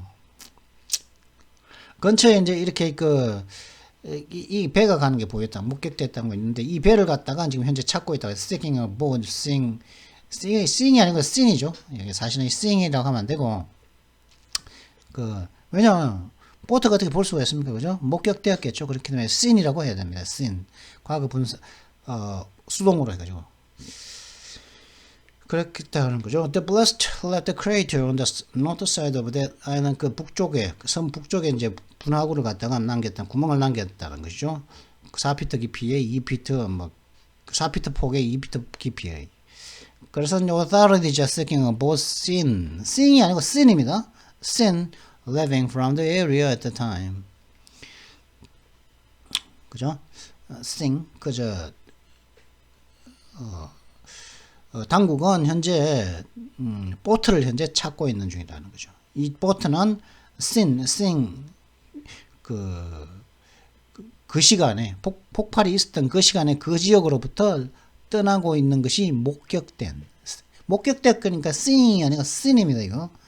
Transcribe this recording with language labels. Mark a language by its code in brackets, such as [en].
[ko] 뭐 근처에 이제 이렇게 이 배가 가는 게 보였다, 목격됐다는 거 있는데, 이 배를 갖다가 지금 현재 찾고 있다고 해서 [en] seeking a boat, [ko] seeing이 아니고 seen이죠. 여기 사실은 seeing이라고 하면 안 되고, 왜냐면 보트가 어떻게 볼 수가 있습니까? 그죠? 목격되었겠죠. 그렇기 때문에 seen이라고 해야 됩니다. [en] seen. [ko] 과거 분사, 수동으로 해가지고. 그렇겠다는 거죠. [en] The blast left a crater on the north side of that island. [ko] 섬 북쪽에 이제 분화구를 갖다가 구멍을 남겼다는 것이죠. 4피트 깊이에 2피트, 4피트 폭에 2피트 깊이에. 그래서 [en] authorities are seeking a boat seeing이 [ko] 아니고 [en] seen입니다. seen leaving from the area at the time. [ko] 그죠? seeing, 당국은 현재 보트를 현재 찾고 있는 중이라는 거죠. 이 보트는 seeing 그 시간에 폭발이 있었던 그 시간에 그 지역으로부터 떠나고 있는 것이 목격된 그러니까 seeing이 아니라 seen입니다.